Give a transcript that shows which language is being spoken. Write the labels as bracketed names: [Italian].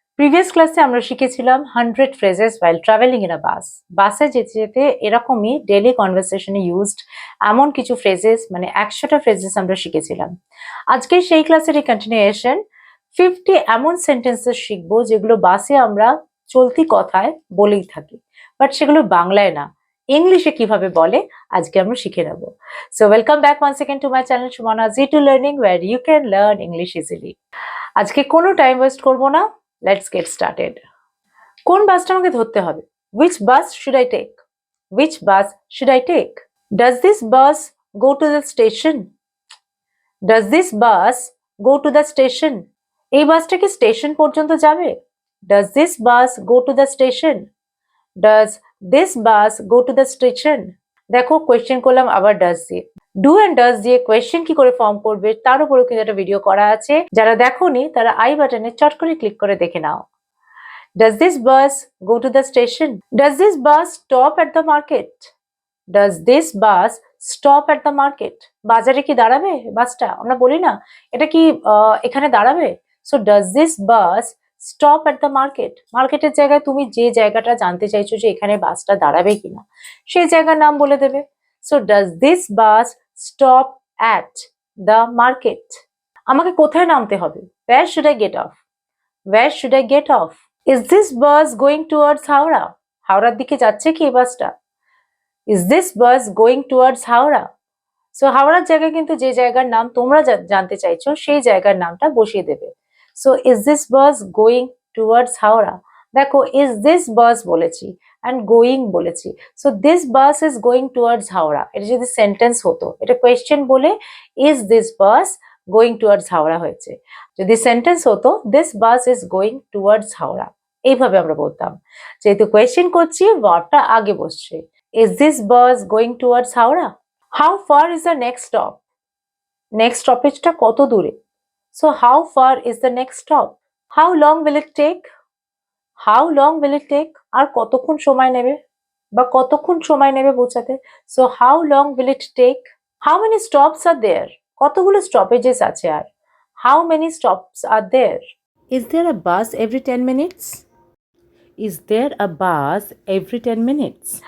[Bangla] Previous ক্লাসে আমরা শিখেছিলাম [English] 100 phrases while traveling in a bus. [Bangla] বাসে যেতে যেতে এরকমই ডেইলি কনভারসেশনে ইউজড এমন কিছু ফ্রেজেস মানে 100টা ফ্রেজেস আমরা শিখেছিলাম। আজকে সেই ক্লাসেরই কন্টিনিউয়েশন 50 এমন সেন্টেন্সেস শিখবো যেগুলো বাসে আমরা চলতি কথায় বলেই থাকি, বাট সেগুলো বাংলায় না, ইংলিশে কিভাবে বলে আজকে আমরা শিখে নেব। [English] So welcome back once second to my channel Sumana Z2 learning, where you can learn English easily. [Bangla] আজকে কোনো টাইম ওয়েস্ট করবো না, [English] Let's get started. [Bangla] কোন বাসটা আমাকে ধরতে হবে? [English] Which bus should I take? Which bus should I take? Does this bus go to the station? Does this bus go to the station? [Bangla] এই বাসটা কি স্টেশন পর্যন্ত যাবে? [English] Does this bus go to the station? Does this bus go to the station? [Bangla] দেখো question করলাম আবার does দিয়ে। Do and does দিয়ে কোয়েশ্চেন কি করে ফর্ম করবে তার উপরেও কিন্তু একটা ভিডিও করা আছে, যারা দেখোনি তারা আই বাটনে চট করে ক্লিক করে দেখে নাও। [English] Does this bus go to the station? Does this bus stop at the market? Does this bus stop at the market? [Bangla] বাজারে কি দাঁড়াবে বাসটা? আমরা বলি না এটা কি এখানে দাঁড়াবে? [English] So does this bus stop at the market? [Bangla] মার্কেটের জায়গায় তুমি যে জায়গাটা জানতে চাইছো যে এখানে বাসটা দাঁড়াবে কিনা সেই জায়গার নাম বলে দেবে। [English] So does this bus stop at the market? [Bangla] আমাকে কোথায় নামতে হবে? [English] Where should I get off? Where should I get off? Is this bus going towards Howrah? [Bangla] হাওড়ার দিকে যাচ্ছে কি এই বাসটা? [English] Is this bus going towards Howrah? [Bangla] So হাওড়ার জায়গায় কিন্তু যে জায়গার নাম তোমরা জানতে চাইছো সেই জায়গার নামটা বসিয়ে দেবে। [English] So is this bus going towards Howrah? দেখো is this bus বলেছি and going বলেছি, so this bus is going towards Howrah। [Bangla] এটা যদি সেন্টেন্স হতো, এটা কোয়েশ্চেন বলে [English] is this bus going towards Howrah [Bangla] হয়েছে। যদি সেন্টেন্স হতো [English] this bus is going towards Howrah, [Bangla] এইভাবে আমরা বলতাম। যেহেতু কোয়েশ্চেন করছি ভার্বটা আগে বসছে। [English] Is this bus going towards Howrah? How far is the next stop? [Bangla] Next stoppage-টা কত দূরে? [English] So how far is the next stop? How long will it take? How long will it take? [Bangla] আর কতক্ষণ সময় নেবে বা কতক্ষণ সময় নেবে পৌঁছাতে? [English] So how long will it take? How many stops are there? [Bangla] কতগুলো স্টপেজেস আছে আর? [English] How many stops are there? Is there a bus every 10 minutes? Is there a bus every 10 minutes?